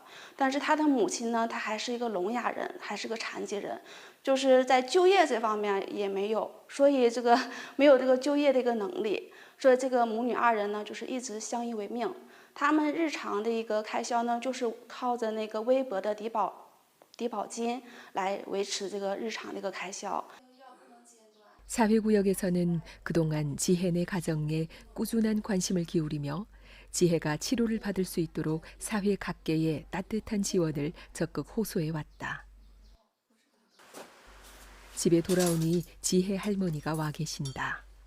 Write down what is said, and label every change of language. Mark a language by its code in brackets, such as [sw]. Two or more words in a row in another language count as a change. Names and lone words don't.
[zh] 但是他的母亲呢，她还是一个聋哑人，还是个残疾人，就是在就业这方面也没有，所以这个没有这个就业的一个能力。所以这个母女2人呢，就是一直相依为命。他们日常的一个开销呢，就是靠着那个微薄的低保金来维持这个日常的一个开销。 [ko] 사회구역에서는 그동안 지혜네 가정에 꾸준한 관심을 기울이며 지혜가 치료를 받을 수 있도록 사회 각계의 따뜻한 지원을 적극 호소해 왔다. 집에 돌아오니 지혜 할머니가 와 계신다.